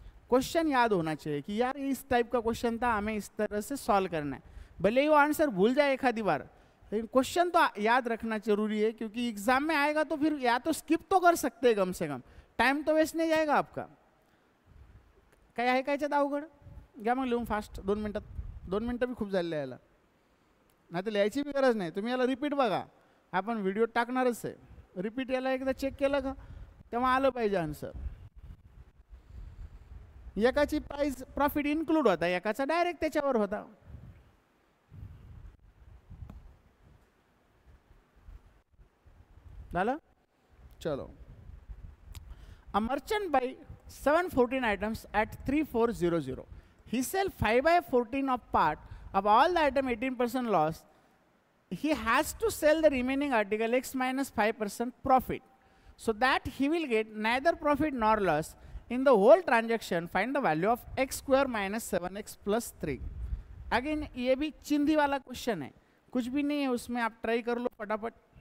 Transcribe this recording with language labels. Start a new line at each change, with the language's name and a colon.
Hindi: Question याद होना चाहिए कि यार इस टाइप का क्वेश्चन था, हमें इस तरह से सॉल्व करना है। भले ही वो आंसर भूल जाए एक आधी बार, लेकिन क्वेश्चन तो याद रखना जरूरी है, क्योंकि एग्जाम में आएगा तो फिर या तो स्किप तो कर सकते हैं, कम से कम टाइम तो वेस्ट नहीं जाएगा आपका।
Marathi: काय आहे का याच्यात अवघड? घ्या मग लिहून फास्ट 2 मिनटात, 2 मिनटं बी खूप झाले याला, नाही तर लिहायची बी गरज नाही। तुम्ही याला रिपीट बघा, आपण व्हिडिओ टाकणारच आहे, रिपीट याला एकदा चेक केलं का तेव्हा आलं पाहिजे आन्सर। एकाची प्राइस प्रॉफिट इन्क्लूड होता, एकाचा डायरेक्ट त्याच्यावर होता। झालं?
Hindi: चलो,
English: a merchant buy 714 items at 3400. He sell 5/14 of part of all the item 18% loss. He has to sell the remaining article x minus 5% profit, so that he will get neither profit nor loss in the whole transaction. Find the value of x square minus 7x plus 3.
Hindi: Again ये भी चिंदी वाला question है, कुछ भी नहीं है उसमें, आप ट्राई कर लो फटाफट।